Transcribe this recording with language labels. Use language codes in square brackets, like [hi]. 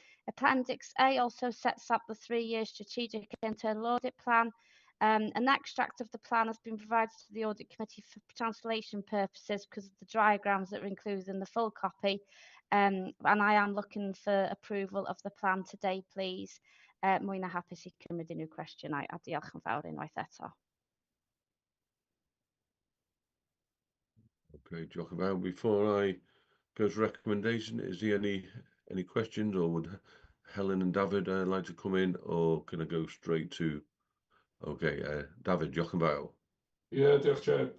[en] Appendix A also sets up the 3-year strategic internal audit plan. An extract of the plan has been provided to the audit committee for translation purposes because of the diagrams that are included in the full copy. And I am looking for approval of the plan today, please. [cy] Mwy na hapus I cymryd unrhyw cwestiynau a diolch yn fawr unwaith eto. [en] Okay, Jock, about before I go to recommendation, is there any questions, or would Helen and David like to come in, or can I go straight to? Okay, David, Jock about. Yeah, diolch Chair.